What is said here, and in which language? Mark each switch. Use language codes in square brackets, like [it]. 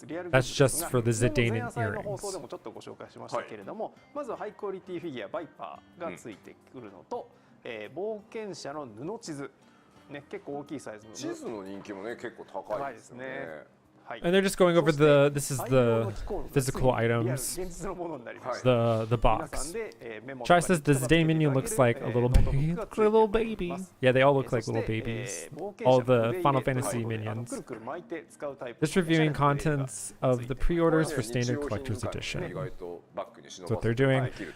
[en] That's just for the Zidane and earrings. [ja] 放送でもちょっとご紹介しましたけれども、まずはハイクオリティフィギュアバイパーがついてくるのと、冒険者の布地図ね、結構大きいサイズの地図の人気もね結構高いですね。 [en] And they're just going over this is the physical items, the box. Chai says the Zidane minion looks like a little baby. Yeah, they all look like little babies. All the Final Fantasy minions. Just reviewing contents of the pre-orders for standard collector's edition. That's what they're doing.